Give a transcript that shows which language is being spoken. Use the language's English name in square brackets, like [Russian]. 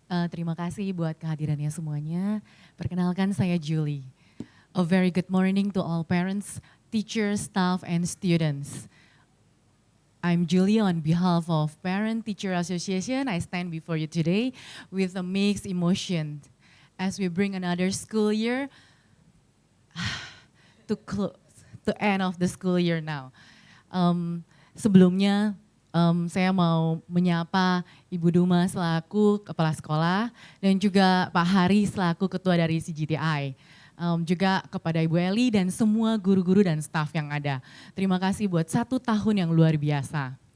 [Indonesian] Terima kasih buat kehadirannya semuanya. Perkenalkan saya Julie. [English] A very good morning to all parents, teachers, staff, and students. I'm Julie on behalf of Parent Teacher Association. I stand before you today with a mixed emotion as we bring another school year to end of the school year now. [Indonesian] Sebelumnya saya mau menyapa Ibu Duma selaku Kepala Sekolah dan juga Pak Hari selaku Ketua dari CGTI. Juga kepada Ibu Eli dan semua guru-guru dan staf yang ada. Terima kasih buat 1 tahun yang luar biasa.